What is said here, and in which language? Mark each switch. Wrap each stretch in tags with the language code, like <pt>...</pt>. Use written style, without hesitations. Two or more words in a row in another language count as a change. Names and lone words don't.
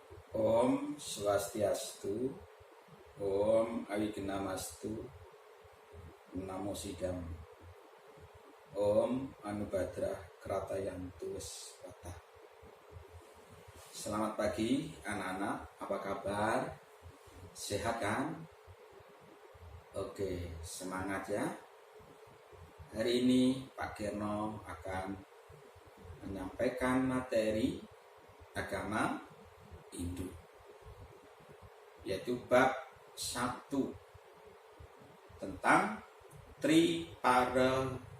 <sa>ॐ स्वस्त्यस्तु ॐ अविघ्नमस्तु नमः सिद्धम् ॐ आ नो भद्राः क्रतवो यन्तु विश्वतः.</sa> <id>Selamat pagi anak-anak, apa kabar? Sehat kan? Oke, semangat ya. Hari ini Pak Kirno akan menyampaikan materi agama Hindu, yaitu bab 1 tentang Tripararta.</id>